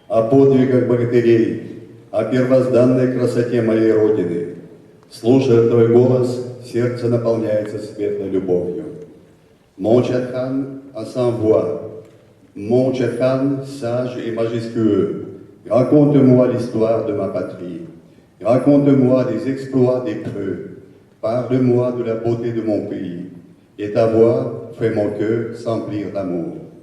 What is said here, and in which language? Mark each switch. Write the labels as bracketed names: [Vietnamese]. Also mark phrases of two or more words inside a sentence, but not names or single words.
[Russian] подвигах богатырей, о первозданной красоте моей Родины. Слушая Твой голос, сердце наполняется светлой любовью. [French] Mon Chathan a sans voix, mon Chathan sage et majestueux, raconte-moi l'histoire de ma patrie, raconte-moi des exploits des preux, parle-moi de la beauté de mon pays, et ta voix fait mon cœur s'emplir d'amour.